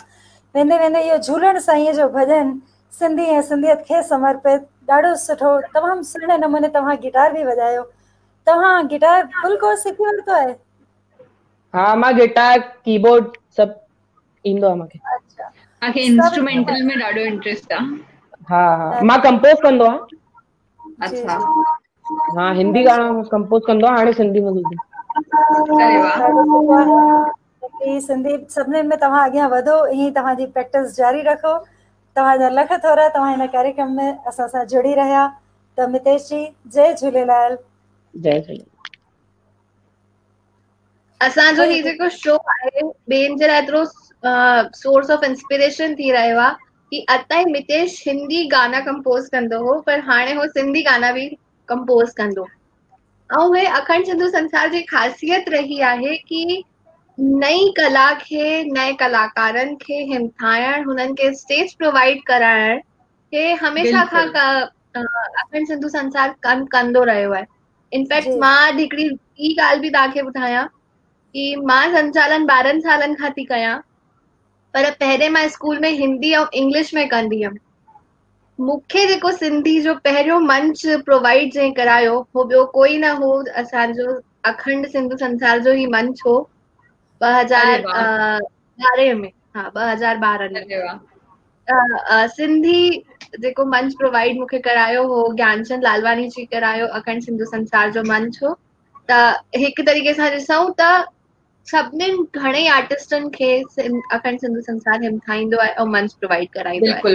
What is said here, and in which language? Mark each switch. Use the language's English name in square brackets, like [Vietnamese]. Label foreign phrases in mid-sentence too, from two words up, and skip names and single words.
[Sindhi] वेंदे वेंदे इहो झूलण साईंअ जो भॼन सिंधी ऐं सिंधियत खे समर्पित, ॾाढो सुठो, तमामु सुहिणे नमूने तव्हां गिटार बि वॼायो। तव्हां [English] guitar full course [Sindhi] सिखी वरितो आहे? हाँ, मां [English] guitar keyboard [Sindhi] सब ईंदो आहे मूंखे। अच्छा, मूंखे इंस्ट्रूमेंटल में ॾाढो इंटरेस्ट आहे। हाँ, मां कंपोज कंदो आहियां। अच्छा, हाँ, हिंदी गाना कंपोज कंदो आहियां, हाणे सिंधी में ॿुधो। अरे वाह, सिंधी सभिनीनि में तव्हां अॻियां वधो, ईअं तव्हांजी प्रैक्टिस जारी रखो। तव्हांजा लख थोरा तव्हां हिन कार्यक्रम में असां सां जुड़ी रहिया। त मितेश जी, जय झूलेलाल। जय झूलेलाल। असांजो ही जेको शो आहे ॿियनि जे लाइ एतिरो [English] source of inspiration [Sindhi] थी रहियो आहे कि अताईं मितेश हिंदी गाना कंपोज कंदो हो, पर हाणे हो सिंधी गाना बि कंपोज कंदो। ऐं हे अखंड सिंधु संसार जी ख़ासियत रही आहे कि नई कला खे, नए कलाकारनि खे हिमथाइण, हुननि खे [English] stage provide [Sindhi] कराइण हे हमेशा खां अखंड सिंधु संसार कमु कंदो रहियो आहे। इनफैक्ट मां अॼु हिकिड़ी ॿी ॻाल्हि बि तव्हांखे ॿुधायां कि मां संचालन 12 सालनि खां थी कयां, पर पहिरें मां स्कूल में हिंदी ऐं इंग्लिश में कंदी हुयमि। मूंखे जेको सिंधी जो पहिरियों मंच प्रोवाइड जंहिं करायो हो ॿियो कोई न हो, असांजो अखंड सिंधु संसार जो ही मंच हो 2012 में। हाँ, 2012 में सिंधी जेको मंच प्रोवाइड मूंखे करायो हो ज्ञानचंद लालवानी जी करायो, अखंड सिंधु संसार जो मंच हो। त हिकु तरीक़े सां ॾिसूं त सभिनीनि घणेई आर्टिस्टनि खे अखंड सिंधु संसार हिमथाईंदो आहे ऐं मंच प्रोवाइड कराईंदो आहे।